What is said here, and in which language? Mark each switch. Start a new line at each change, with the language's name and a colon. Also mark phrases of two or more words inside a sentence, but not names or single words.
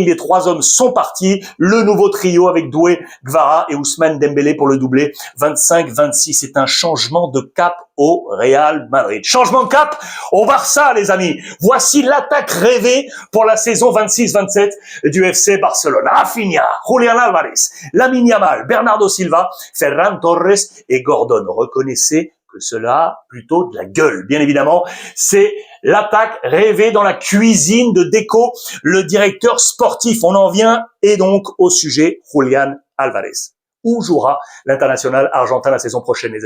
French: Les trois hommes sont partis. Le nouveau trio avec Doué, Kvara et Ousmane Dembélé pour le doublé 25-26. C'est un changement de cap au Real Madrid. Changement de cap au Barça, les amis. Voici l'attaque rêvée pour la saison 26-27 du FC Barcelone. Rafinha, Julián Álvarez, Lamine Yamal, Bernardo Silva, Ferran Torres et Gordon. Reconnaissez que cela a plutôt de la gueule, bien évidemment. C'est l'attaque rêvée dans la cuisine de Deco, le directeur sportif. On en vient et donc au sujet Julián Álvarez. Où jouera l'international argentin la saison prochaine, les amis?